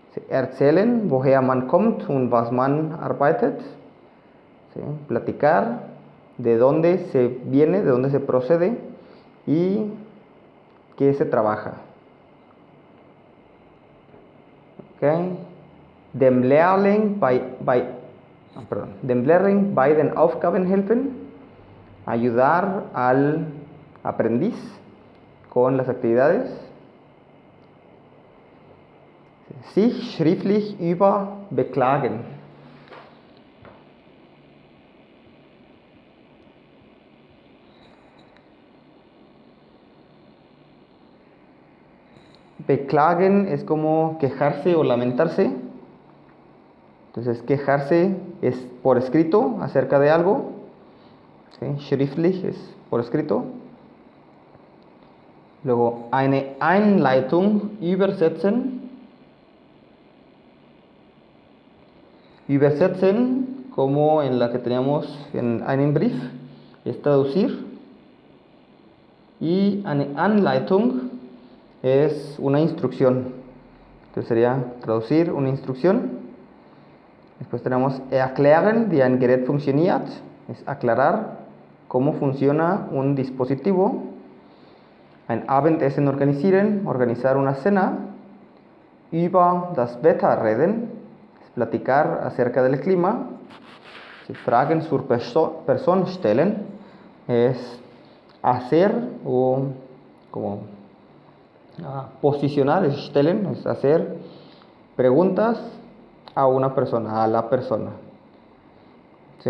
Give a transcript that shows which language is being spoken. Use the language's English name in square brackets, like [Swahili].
[German] Erzählen, woher man kommt und was man arbeitet. [Spanish] ¿Sí? Platicar de dónde se viene, de dónde se procede y qué se trabaja. Okay. [German] Dem Lehrling bei den Aufgaben helfen. [Spanish] Ayudar al aprendiz con las actividades. [German] Sich schriftlich über beklagen. [Spanish] Beklagen es como quejarse o lamentarse. Entonces, quejarse es por escrito acerca de algo. ¿Sí? Schriftlich es por escrito. Luego, [German] eine Einleitung übersetzen. [Spanish] Übersetzen, como en la que teníamos en [German] einen Brief, [Spanish] es traducir. Y [German] eine Anleitung [Spanish] es una instrucción. Entonces sería traducir una instrucción. Después tenemos [German] erklären, wie ein Gerät funktioniert. [Spanish] Es aclarar cómo funciona un dispositivo. [German] Ein Abendessen organisieren, [Spanish] organizar una cena. [German] Über das Wetter reden, [Spanish] es platicar acerca del clima. [German] Fragen zur Person stellen, [Spanish] es hacer o como posicionar, stellen, es hacer preguntas a una persona, a la persona. ¿Sí?